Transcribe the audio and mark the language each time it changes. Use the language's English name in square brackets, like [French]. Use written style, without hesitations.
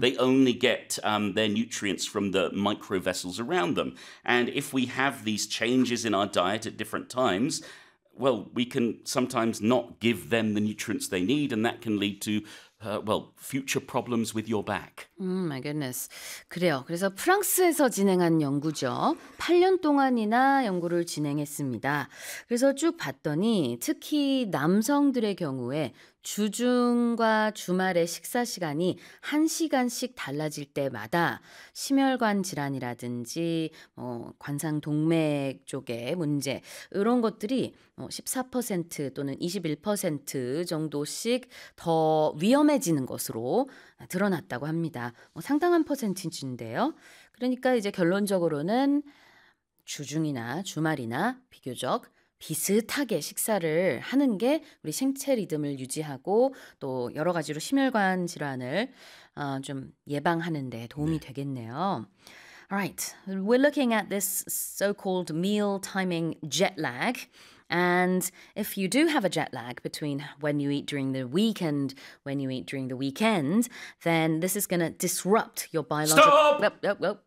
[English] They only get their nutrients from the microvessels around them. And if we have these changes in our diet at different times, well, we can sometimes not give them the nutrients they need, and that can lead to, future problems with your back. My goodness. [Korean] 그래요. 그래서 프랑스에서 진행한 연구죠. 8년 동안이나 연구를 진행했습니다. 그래서 쭉 봤더니 특히 남성들의 경우에 주중과 주말의 식사 시간이 1시간씩 달라질 때마다 심혈관 질환이라든지 관상 동맥 쪽의 문제 이런 것들이 14% 또는 21% 정도씩 더 위험해지는 것으로 드러났다고 합니다. 상당한 퍼센티지인데요. 그러니까 이제 결론적으로는 주중이나 주말이나 비교적 비슷하게 식사를 하는 게 우리 생체 리듬을 유지하고 또 여러 가지로 심혈관 질환을 좀 예방하는 데 도움이 네. 되겠네요. [English] Alright, we're looking at this so-called meal timing jet lag. And if you do have a jet lag between when you eat during the week and when you eat during the weekend, then this is going to disrupt your biological... Stop!